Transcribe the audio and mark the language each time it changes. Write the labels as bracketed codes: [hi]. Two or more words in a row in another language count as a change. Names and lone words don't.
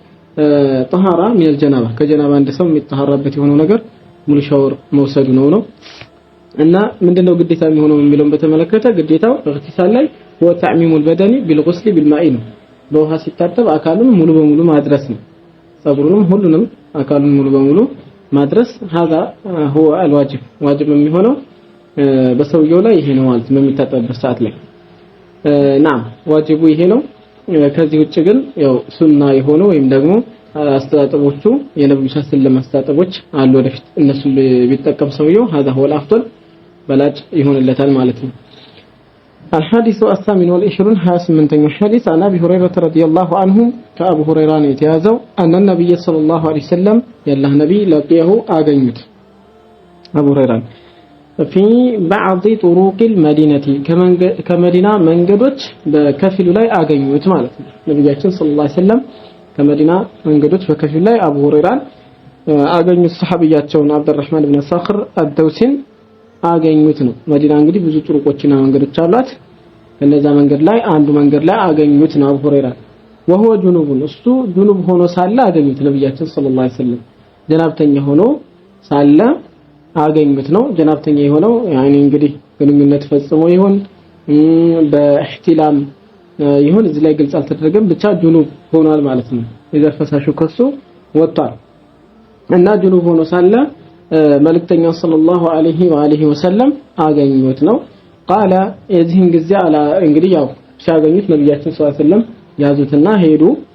[ar] طهارة من الجنابة [am] ከጀናባ እንደሰው የሚጠሃራበት የሆነው ነገር ሙሉ ሻወር መውሰዱ ነው እና ምንድነው ግዴታ የሚሆነው የሚለውን በተመለከተ ግዴታው እግቲሳል ላይ [ar] هو تعميم البدن بالغسل بالماء [am] ነው። በውሃ ሲታጠብ አካሉን ሙሉ በሙሉ ማድረስ ነው። ጸጉሩንም ሁሉንም አካሉን ሙሉ በሙሉ ማድረስ [ar] هذا هو الواجب واجب [am] የሚሆነው በሰውየው ላይ ይሄ ነው ማለት ነው በሚታጠብበት ሰዓት ላይ [ar] نعم واجبه [am] ይሄ ነው። ከዚህ ውጭ ግን ያው ሱና የሆነው ወይም ደግሞ አስተጣጥቦቹ የነብዩ ሰለላሁ አስተጣጥቦች አሉ ወደፊት እነሱ ቢጠቀም ሰውየው [ar] هذا هو الافضل [am] በላጭ ይሆንለታል ማለት ነው። [ar] الحديث الثامن والعشرون 28ኛው حديث عن ابي هريره رضي الله عنه كابو هريره [am] ነው የተያዘው [ar] ان النبي صلى الله عليه وسلم يالله نبي لقيه አገኙት [am] አቡ ሁረይራ [ar] في بعض طرق المدينه [am] ከመዲና መንገዶች በከፊሉ ላይ አገኙት ማለት ነው። ነብያችን [ar] صلى الله عليه وسلم [am] ከመዲና መንገዶች በከፊሉ ላይ አቡ ሁረይራን አገኙት። ሰሃቢያቸውን አብዱራህማን ኢብኑ ሰኽር አደውሲን አገኙት ነው። መዲና እንግዲህ ብዙ ጥሩቆችና መንገዶች አሏት። ከነዛ መንገድ ላይ አንዱ መንገድ ላይ አገኙት ነው አቡ ሁረይራ። [ar] وهو جنوب [am] እሱ ጁኑብ ሆኖ ሳለ አገኙት ነብያችን [ar] صلى الله عليه وسلم [am] ጀናብተኛ ሆኖ ሳለ አገኙት ነው። ጀናብተኛ የሆነው ያኒ እንግዲህ ግንኙነት ፈጽሞ ይሁን በእህቲላም ይሁን እዚህ ላይ ግልጽ አልተደረገም ብቻ ጁኑብ ሆኗል ማለት ነው። የዘር ፈሳሹ ከሱ ወጣል እና ጁኑብ ሆኖ ሳለ መልእክተኛው [ar] صلى الله عليه وسلم [am] አገኙት ነው። ቃለ የዚህን ጊዜ አላ እንግዲህ ያው ሲያገኙት ነብያችን [ar] صلى الله عليه وسلم [am] ያዙትና ሄዱ።